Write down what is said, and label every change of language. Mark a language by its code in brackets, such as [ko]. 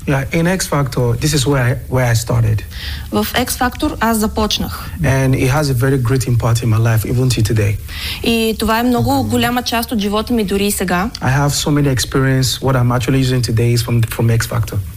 [en] Yeah, in X Factor, this is where I started. [bg] В X Factor аз започнах. [en] And it has a very great impact in my life even to today. [bg] И това е много голяма част от живота ми дори и сега. [en] I have so many experience what I'm actually using today is from X Factor.